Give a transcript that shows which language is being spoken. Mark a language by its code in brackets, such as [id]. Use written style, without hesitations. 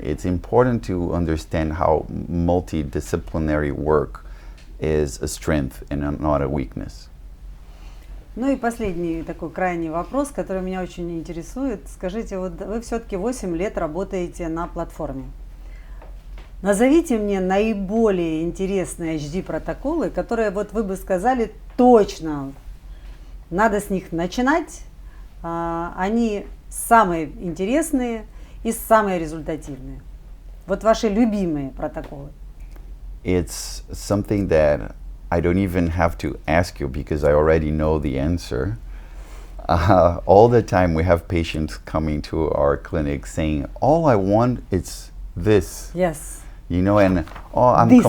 [en] It's important to understand how multidisciplinary work is a strength and not a weakness. [ru] Ну и последний такой крайний вопрос, который меня очень интересует. Скажите, вот вы все-таки 8 лет работаете на платформе. Назовите мне наиболее интересные HD-протоколы, которые вот вы бы сказали точно, надо с них начинать. Они самые интересные и самые результативные. Вот ваши любимые протоколы. [en] It's something that I don't even have to ask you because I already know the answer. All the time we have patients coming to our clinic saying, all I want is this. Yes. You know, and I'm